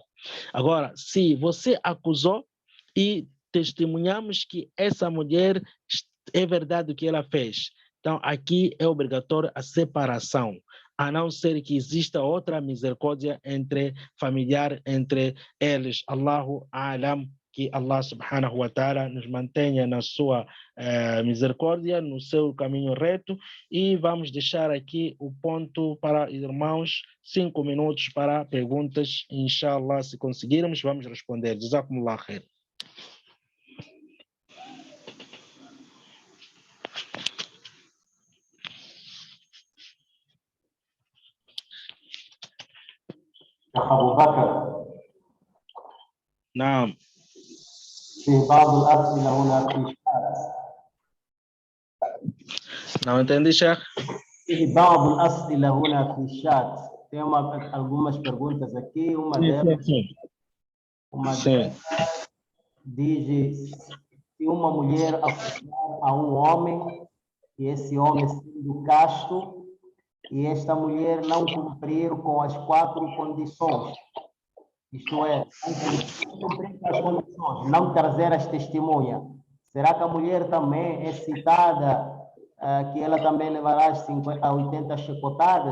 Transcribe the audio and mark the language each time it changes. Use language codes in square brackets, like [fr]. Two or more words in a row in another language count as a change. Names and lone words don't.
[pt] Agora, se você acusou e testemunhamos que essa mulher é verdade o que ela fez, então aqui é obrigatório a separação, a não ser que exista outra misericórdia entre familiar, entre eles. [ar] الله أعلم. [pt] Que Allah [ar] سبحانه وتعالى [pt] nos mantenha na sua misericórdia, no seu caminho reto, e vamos deixar aqui o ponto para irmãos, 5 minutos para perguntas, inshallah, se conseguirmos, vamos responder. [ar] جزاكم الله خير. أبو بكر. نعم. في بعض الأسئلة هنا في الشات. [pt] Não entendi, Sheikh. [ar] في بعض الأسئلة هنا في الشات. [pt] Tem algumas perguntas aqui, uma delas diz se uma mulher acusar a um homem e esse homem sendo casto e esta mulher não cumprir com as 4 condições, isto é, não cumprir com as condições, não trazer as testemunhas, será que a mulher também é citada que ela também levará as 50 a 80 chicotadas?